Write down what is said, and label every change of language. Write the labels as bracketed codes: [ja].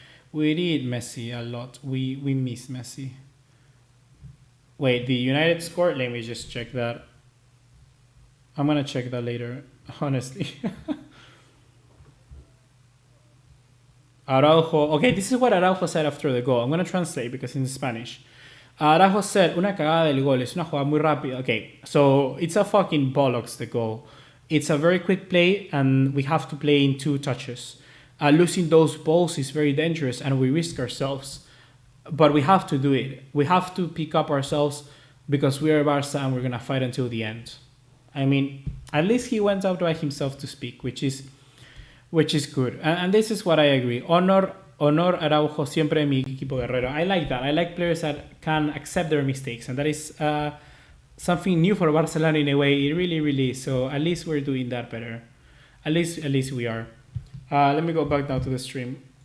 [en] We did Messi a lot. We missed Messi. Wait, the United scored? Let me just check that. I'm going to check that later, honestly. Araujo. Okay, this is what Araujo said after the goal. I'm going to translate because it's in Spanish. Araujo said, [es] una cagada del gol. Es una jugada muy rápida. [en] Okay, so it's a fucking bollocks, the goal. It's a very quick play, and we have to play in 2 touches. Losing those balls is very dangerous, and we risk ourselves. But we have to do it. We have to pick up ourselves because we are Barca and we're going to fight until the end. I mean, at least he went out by himself to speak, which is good. And this is what I agree. [es] Honor Araujo siempre mi equipo guerrero. [en] I like that. I like players that can accept their mistakes. And that is something new for Barcelona in a way. It really, really is. So at least we're doing that better. At least we are. Let me go back down to the stream.